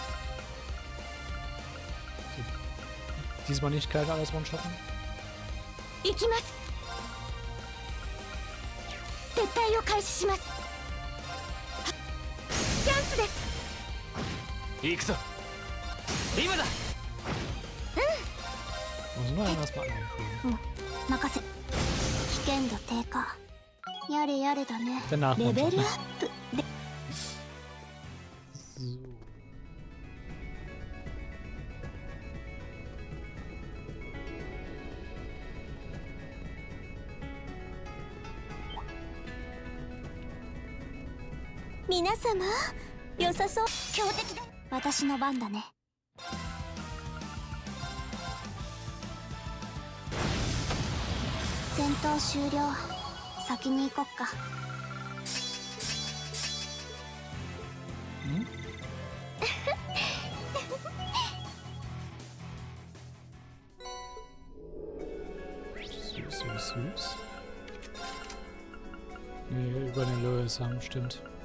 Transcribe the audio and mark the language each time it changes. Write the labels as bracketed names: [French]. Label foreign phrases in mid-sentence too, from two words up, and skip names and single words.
[German] Diesmal nicht kalt alles one-shotten. [Japanese] 行きます。撤退を開始します。チャンスです。行くぞ。今だ。 [German] Muss man erstmal einfügen. [Japanese] 任せ。危険度低下。やれやれだね。 [German] Danach [Japanese] レベルア [German] runter. [Japanese] ップで。 [German] So. [Japanese] 皆様、良さそう。強敵だ。私の番だね。戦闘終了。先に行こっか。 [German] Süß, süß, süß. Nee, über den Lewis haben, stimmt.